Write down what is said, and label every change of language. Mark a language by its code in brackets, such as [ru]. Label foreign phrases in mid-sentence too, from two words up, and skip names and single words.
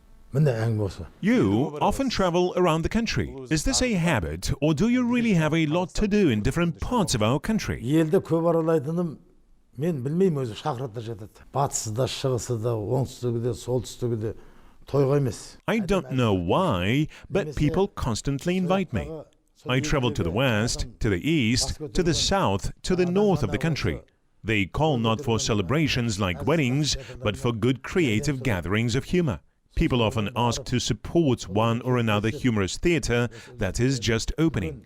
[kk] міне әңгіме осы. [en] You often travel around the country. Is this a habit, or do you really have a lot to do in different parts of our country? [kk] Елді көп аралайтыным мен білмеймін, өзі шақырата жатады. Батысы да, шығысы да, оңтүстігі де, солтүстігі де тойға емес. [en] I don't know why, but people constantly invite me. I travel to the west, to the east, to the south, to the north of the country. They call not for celebrations like weddings, but for good creative gatherings of humor. People often ask to support one or another humorous theater that is just opening.